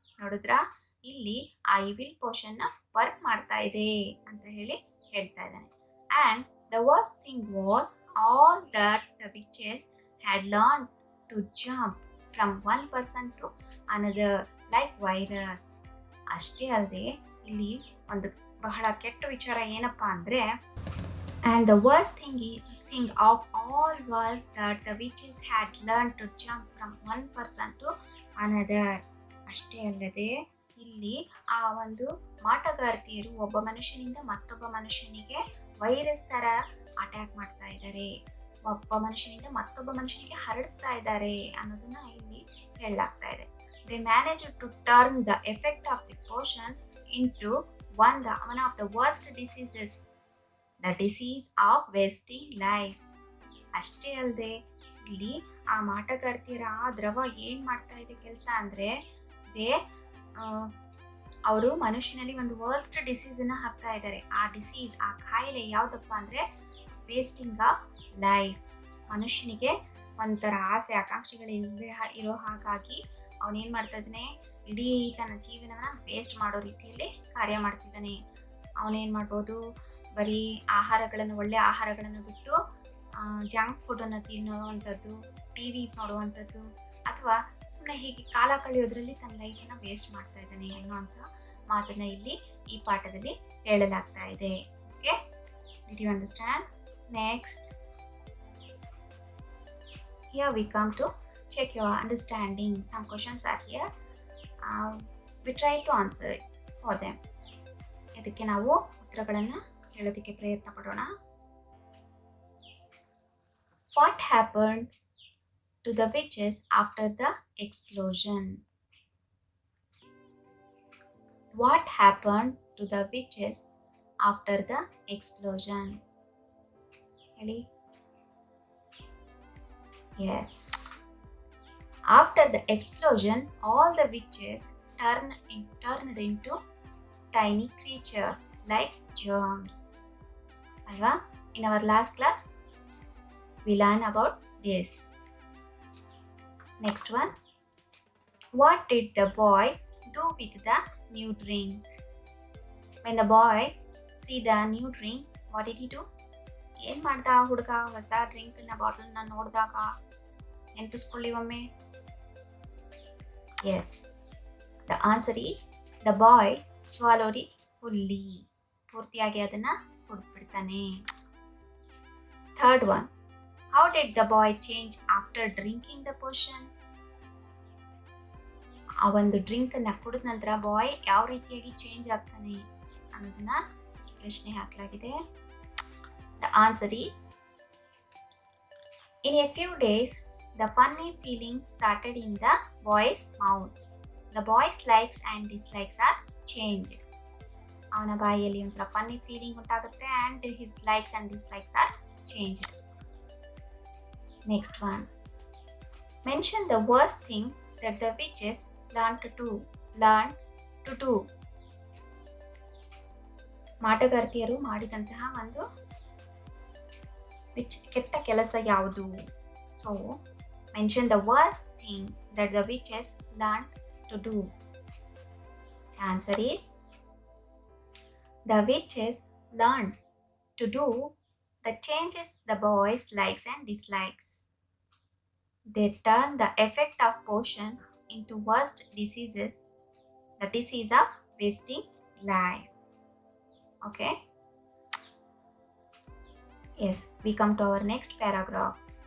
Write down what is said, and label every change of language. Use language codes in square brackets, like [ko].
[kn] ನೋಡಿದ್ರಾ, ಇಲ್ಲಿ ಆ ಇವಿಲ್ ಪೋಷನ್ನ ವರ್ಕ್ ಮಾಡ್ತಾ ಇದೆ ಅಂತ ಹೇಳ್ತಾ ಇದ್ದಾನೆ. [en] And the worst thing was all that the witches had learn to jump from one person to another like virus. [kn] ಅಷ್ಟೇ ಅಲ್ಲದೆ ಇಲ್ಲಿ ಒಂದು ಬಹಳ ಕೆಟ್ಟ ವಿಚಾರ ಏನಪ್ಪ ಅಂದರೆ, [en] and the worst thing of all was that the witches had learned to jump from one person to another. [kn] ಅಷ್ಟೇ ಅಲ್ಲದೆ ಇಲ್ಲಿ ಆ ಒಂದು ಮಾಟಗಾರ್ತಿಯರು ಒಬ್ಬ ಮನುಷ್ಯನಿಂದ ಮತ್ತೊಬ್ಬ ಮನುಷ್ಯನಿಗೆ ವೈರಸ್ ತರ ಅಟ್ಯಾಕ್ ಮಾಡ್ತಾ ಇದ್ದಾರೆ, ಒಬ್ಬ ಮನುಷ್ಯನಿಂದ ಮತ್ತೊಬ್ಬ ಮನುಷ್ಯನಿಗೆ ಹರಡ್ತಾ ಇದ್ದಾರೆ ಅನ್ನೋದನ್ನ ಇಲ್ಲಿ ಹೇಳಲಾಗ್ತಾ ಇದೆ. [en] They managed to turn the effect of the potion into one of the worst diseases, the disease of wasting life. [kn] ಅಷ್ಟೇ ಅಲ್ಲದೆ ಇಲ್ಲಿ ಆ ಮಾಟಗಾರ್ತಿಯರ ಆ ದ್ರವ ಏನು ಮಾಡ್ತಾ ಇದೆ ಕೆಲಸ ಅಂದರೆ, ದೇ ಅವರು ಮನುಷ್ಯನಲ್ಲಿ ಒಂದು ವರ್ಸ್ಟ್ ಡಿಸೀಸನ್ನು ಹಾಕ್ತಾ ಇದ್ದಾರೆ. ಆ ಡಿಸೀಸ್, ಆ ಕಾಯಿಲೆ ಯಾವುದಪ್ಪ ಅಂದರೆ [en] Wasting of life. [kn] ಮನುಷ್ಯನಿಗೆ ಒಂಥರ ಆಸೆ ಆಕಾಂಕ್ಷೆಗಳಿಲ್ಲದೆ ಇರೋ ಹಾಗಾಗಿ ಅವನೇನು ಮಾಡ್ತಾ ಇದ್ದಾನೆ, ಇಡೀ ತನ್ನ ಜೀವನವನ್ನು ವೇಸ್ಟ್ ಮಾಡೋ ರೀತಿಯಲ್ಲಿ ಕಾರ್ಯ ಮಾಡ್ತಿದ್ದಾನೆ. ಅವನೇನು ಮಾಡ್ಬೋದು, ಬರೀ ಆಹಾರಗಳನ್ನು, ಒಳ್ಳೆಯ ಆಹಾರಗಳನ್ನು ಬಿಟ್ಟು ಜಂಕ್ ಫುಡನ್ನು ತಿನ್ನುವಂಥದ್ದು, ಟಿ ವಿ ನೋಡುವಂಥದ್ದು, ಅಥವಾ ಸುಮ್ಮನೆ ಹೀಗೆ ಕಾಲ ಕಳೆಯೋದ್ರಲ್ಲಿ ತನ್ನ ಲೈಫನ್ನು ವೇಸ್ಟ್ ಮಾಡ್ತಾ ಇದ್ದಾನೆ ಅನ್ನುವಂಥ ಮಾತನ್ನು ಇಲ್ಲಿ ಈ ಪಾಠದಲ್ಲಿ ಹೇಳಲಾಗ್ತಾ ಇದೆ. [en] Okay, did you understand? Next, here we come to check your understanding. Some questions are here. We try to answer for them. [kn] ಇದಕ್ಕೆ ನಾವು ಉತ್ತರಗಳನ್ನು ಹೇಳೋದಕ್ಕೆ ಪ್ರಯತ್ನ ಪಡೋಣ. [en] What happened to the witches after the explosion? What happened to the witches after the explosion? ಹೇಳಿ. Yes. After the explosion, all the witches turned into tiny creatures like germs. Alva? In our last class, we learned about this. Next one. What did the boy do with the new drink? When the boy see the new drink, what did he do? [kn] ಏನು ಮಾಡ್ದ ಹುಡುಗ ಹೊಸ ಡ್ರಿಂಕ್ನ ಬಾಟಲ್ನ ನೋಡಿದಾಗ? ನೆನಪಿಸ್ಕೊಳ್ಳಿ ಒಮ್ಮೆ. [en] Yes, the answer is the boy swallowed it fully. [kn] ಪೂರ್ತಿಯಾಗಿ ಅದನ್ನು ಕುಡಿದ್ಬಿಡ್ತಾನೆ. [en] Third one. How did the boy change after drinking the potion? [kn] ಆ ಒಂದು ಡ್ರಿಂಕನ್ನು ಕುಡಿದ ನಂತರ ಬಾಯ್ ಯಾವ ರೀತಿಯಾಗಿ ಚೇಂಜ್ ಆಗ್ತಾನೆ ಅನ್ನೋದನ್ನ ಪ್ರಶ್ನೆ ಹಾಕಲಾಗಿದೆ. [en] The answer is, in a few days, the funny feeling started in the boy's mouth. The boy's likes and dislikes are changed. [kn] ಅವನ ಬಾಯಿಯಲ್ಲಿ ಒಂಥರ ಫನ್ನಿ ಫೀಲಿಂಗ್ ಉಂಟಾಗುತ್ತೆ [en] and his likes and dislikes are changed. Next one. Mention the worst thing that the witches learned to do. [kn] ಮಾಟಗಾರ್ತಿಯರು ಮಾಡಿದಂತಹ ಒಂದು ಕೆಟ್ಟ ಕೆಲಸ ಯಾವುದು? [en] So mention the worst thing that the witches learn to do. Answer is the witches learn to do the changes the boys likes and dislikes. They turn the effect of potion into worst diseases, the disease of wasting life. Okay. Yes, we come to our next paragraph.